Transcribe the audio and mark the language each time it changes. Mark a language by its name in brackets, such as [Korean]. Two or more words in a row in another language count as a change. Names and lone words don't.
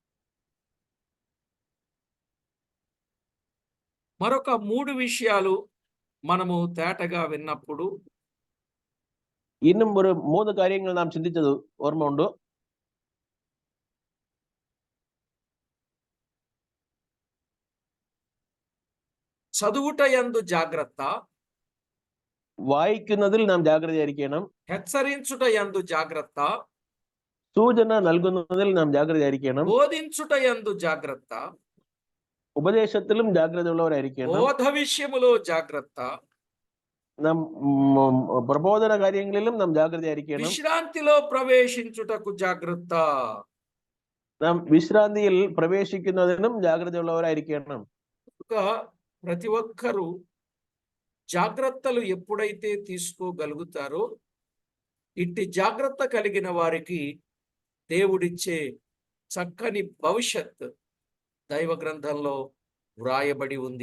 [Telugu] మరొక 3 విషయాలు మనము తేటగా విన్నప్పుడు [Tamil] இன்னும் ஒரு [Malayalam] 3 കാര്യങ്ങൾ നാം ചിന്തിച്ചത് ഓർമ്മ ഉണ്ടോ? [Telugu] చదువుట యందు జాగ్రత్త, [Malayalam] വായിക്കുന്നതിൽ നാം ജാഗ്രതയായിരിക്കണം. [Telugu] హెచ్చరించుట యందు జాగ్రత్త, [Malayalam] സൂചന നൽകുന്നതിൽ നാം ജാഗ്രതയായിരിക്കണം. [Telugu] బోధించుట యందు జాగ్రత్త, [Malayalam] ഉപദേശത്തിലും ജാഗ്രതയുള്ളവരായിരിക്കണം. [Telugu] బోధ విషయములో జాగ్రత్త, [Malayalam] നാം പ്രബോധന കാര്യങ്ങളിലും നാം ജാഗ്രതയായിരിക്കണം. [Telugu] విశ్రాంతిలో ప్రవేశించుటకు జాగ్రత్త. [Malayalam] നാം വിശ്രാന്തിയിൽ പ്രവേശിക്കുന്നതിനും ജാഗ്രതയുള്ളവരായിരിക്കണം. [Telugu] కనుక ప్రతి ఒక్కరూ జాగ్రత్తలు ఎప్పుడైతే తీసుకోగలుగుతారో ఇట్టి జాగ్రత్త కలిగిన వారికి దేవుడిచ్చే చక్కని భవిష్యత్ దైవ గ్రంథంలో వ్రాయబడి ఉంది.